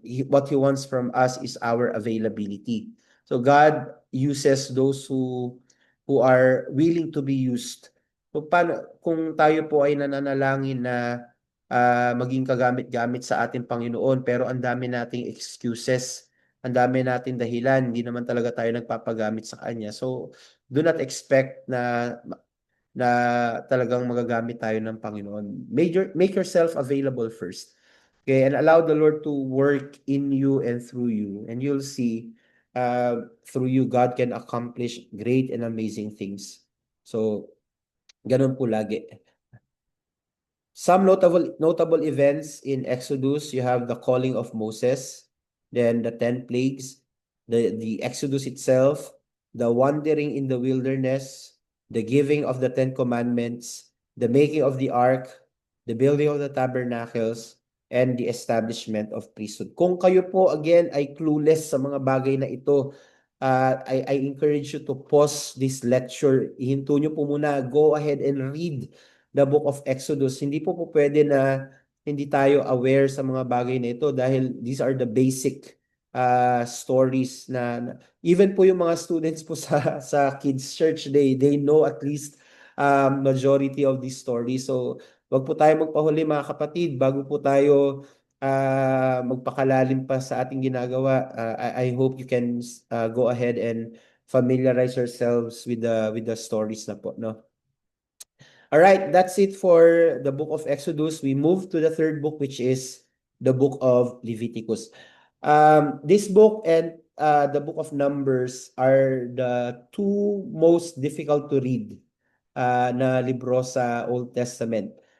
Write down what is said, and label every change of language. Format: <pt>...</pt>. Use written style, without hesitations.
<en>What He wants from us is our availability. So God uses those who are willing to be used.</en> <tl>So kung tayo po ay nananalangin na maging kagamit-gamit sa ating Panginoon, pero ang dami nating excuses, ang dami nating dahilan, hindi naman talaga tayo nagpapagamit sa Kanya. So</tl> <en>do not expect</en> <tl>na talagang magagamit tayo ng Panginoon.</tl> <en>Make yourself available first. Okay, and allow the Lord to work in you and through you. And you'll see through you, God can accomplish great and amazing things. So,</en> <tl>ganun po lagi.</tl> <en>Some notable events in Exodus, you have the calling of Moses. then the 10 plagues, the Exodus itself, the wandering in the wilderness, the giving of the 10 commandments, the making of the ark, the building of the tabernacles, and the establishment of priesthood.</en> <tl>Kung kayo po again ay clueless sa mga bagay na ito,</tl> <en>I encourage you to pause this lecture.</en> <tl>Ihinto nyo po muna.</tl> <en>Go ahead and read the book of Exodus.</en> <tl>Hindi po pwede na hindi tayo aware sa mga bagay na ito dahil</tl> <en>these are the basic stories</en> <tl>na even po yung mga students po sa kids church,</tl> <en>they know at least majority of these stories.</en> <tl>So wag po tayo magpahuli mga kapatid bago po tayo magpakalalim pa sa ating ginagawa.</tl> <en>I hope you can go ahead and familiarize yourselves with the stories na po, no? All right, that's it for the book of Exodus. We move to the third book, which is the book of Leviticus. This book and the book of Numbers are the two most difficult to read na libro sa Old Testament.</en>